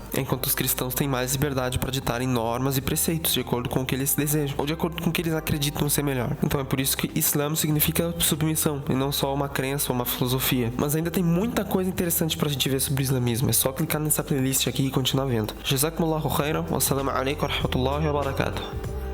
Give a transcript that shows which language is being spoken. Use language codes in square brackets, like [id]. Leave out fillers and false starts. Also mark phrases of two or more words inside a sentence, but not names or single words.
[pt] Enquanto os cristãos têm mais liberdade para ditarem normas e preceitos de acordo com o que eles desejam, ou de acordo com o que eles acreditam ser melhor. Então é por isso que Islã significa submissão, e não só uma crença ou uma filosofia. Mas ainda tem muita coisa interessante pra gente ver sobre o islamismo. É só clicar nessa playlist aqui e continuar vendo. [ar] جزاكم الله خيرا. والسلام عليكم ورحمة الله وبركاته.